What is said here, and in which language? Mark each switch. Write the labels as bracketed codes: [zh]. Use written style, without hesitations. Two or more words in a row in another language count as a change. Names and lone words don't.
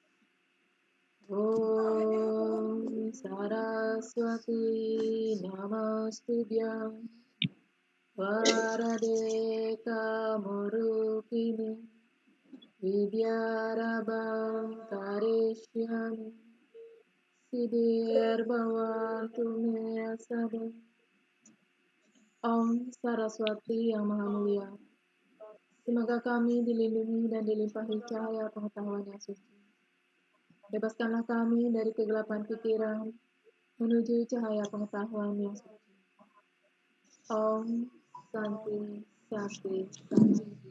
[sa] Om Saraswati Namastubhyam Varade Kamurupini Vidyarabham Karishyami Siddhir Bhavantu Me Sada. [id] Om Saraswati yang Maha Mulia, semoga kami dilindungi dan dilimpahi cahaya pengetahuan yang suci. Bebaskanlah kami dari kegelapan pikiran menuju cahaya pengetahuan yang suci. [sa] Om Santi Santi Santi.